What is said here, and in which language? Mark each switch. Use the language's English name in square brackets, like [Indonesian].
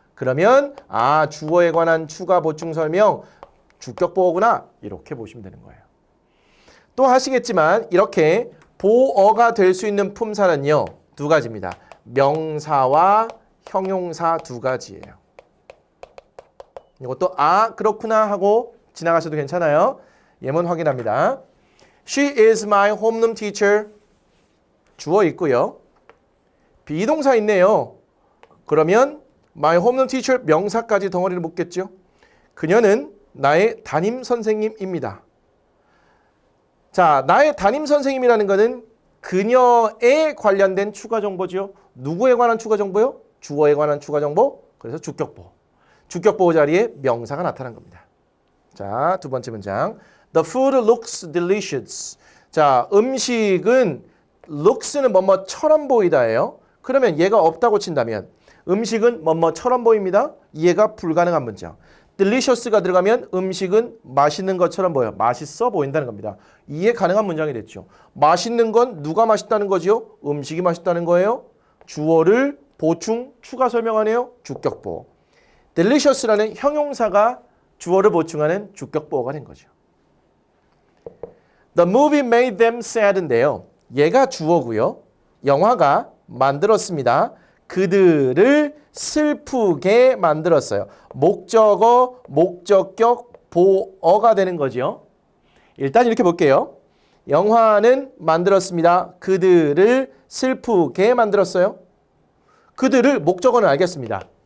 [Korean] 그러면 주어에 관한 추가 보충 설명 주격 보어구나 이렇게 보시면 되는 거예요. 또 하시겠지만 이렇게 보어가 될 수 있는 품사는요. 두 가지입니다. 명사와 형용사 두 가지예요. 이것도 그렇구나 하고 지나가셔도 괜찮아요. 예문 확인합니다. [English] She is my homeroom teacher. [Korean] 주어 있고요. 비동사 있네요. 그러면 [English] my homeroom teacher [Korean] 명사까지 덩어리를 묶겠죠. 그녀는 나의 담임 선생님입니다. 자, 나의 담임 선생님이라는 것은 그녀에 관련된 추가 정보죠. 누구에 관한 추가 정보요? 주어에 관한 추가 정보. 그래서 주격보호. 주격보호 자리에 명사가 나타난 겁니다. 자, 두 번째 문장. [English] The food looks delicious. [Korean] 자, 음식은 looks는 뭐뭐처럼 보이다예요. 그러면 얘가 없다고 친다면 음식은 뭐뭐처럼 보입니다. 이해가 불가능한 문장. delicious가 들어가면 음식은 맛있는 것처럼 보여. 맛있어 보인다는 겁니다. 이해 가능한 문장이 됐죠. 맛있는 건 누가 맛있다는 거지요? 음식이 맛있다는 거예요. 주어를 보충, 추가 설명하네요. 주격보어. delicious라는 형용사가 주어를 보충하는 주격보어가 된 거죠. [English] The movie made them sad [Korean] 인데요. 얘가 주어고요. 영화가 만들었습니다. 그들을 슬프게 만들었어요. 목적어, 목적격, 보어가 되는 거죠. 일단 이렇게 볼게요. 영화는 만들었습니다. 그들을 슬프게 만들었어요. 그들을 목적어는 알겠습니다.